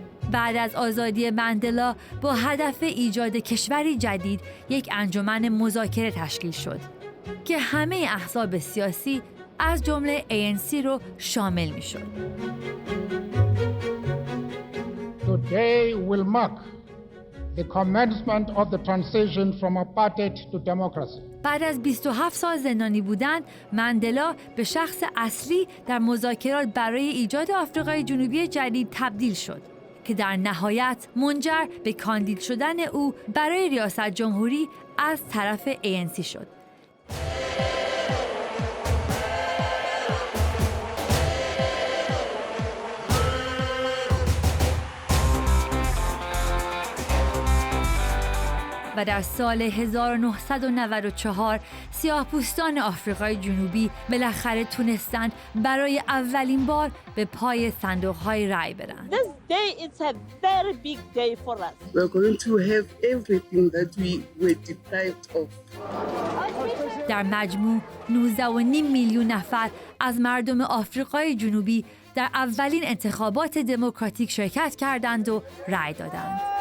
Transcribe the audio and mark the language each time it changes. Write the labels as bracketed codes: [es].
[fa] بعد از آزادی مندلا با هدف ایجاد کشوری جدید یک انجمن مذاکره تشکیل شد که همه احزاب سیاسی از جمله ANC رو شامل می‌شد. [en] Today will mark the commencement of the transition from apartheid to democracy. [fa] بعد از 27 سال زندانی بودن، مندلا به شخص اصلی در مذاکرات برای ایجاد آفریقای جنوبی جدید تبدیل شد که در نهایت منجر به کاندید شدن او برای ریاست جمهوری از طرف ANC شد. و در سال 1994 سیاه‌پوستان آفریقای جنوبی بالاخره تونستند برای اولین بار به پای صندوق‌های رای برند. [en] This day is a very big day for us. We are going to have everything that we were deprived of. [fa] در مجموع 19.5 میلیون نفر از مردم آفریقای جنوبی در اولین انتخابات دموکراتیک شرکت کردند و رای دادند.